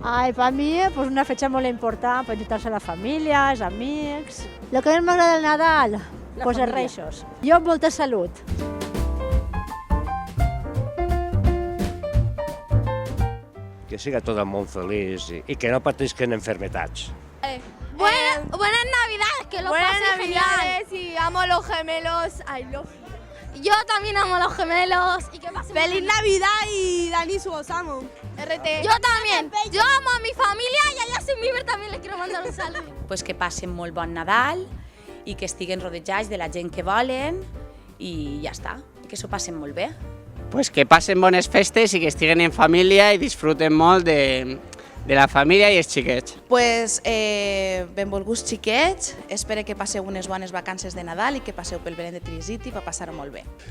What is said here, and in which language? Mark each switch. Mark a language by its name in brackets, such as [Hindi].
[Spanish] Ay, para mí, pues una fecha muy importante, para juntarse a la familia, [Catalan] els amics. Lo que més m'agrada del Nadal, pues els reixos. Jo amb molta salut. Que siga tot el món feliç i que no patisquen enfermetats. [Spanish] Buenas Navidades, que lo pases genial. Y amo a los gemelos. [English] I love you. [Spanish] Yo también amo a los gemelos. Y que pasen ¡Feliz Navidad y Dani su os amo! RT. Yo también. Yo amo a mi familia y a Justin Bieber también le quiero mandar un saludo. [Catalan] Pues que passen molt bon Nadal i que estiguen rodejats de la gent que volen i ja està, que s'ho passen molt bé. Pues que passen bones festes i que estiguen en família i disfruten molt de la família i els xiquets. Pues benvolguts xiquets, espero que passeu unes bones vacances de Nadal i que passeu pel Belém de Tiricity per passar-ho molt bé.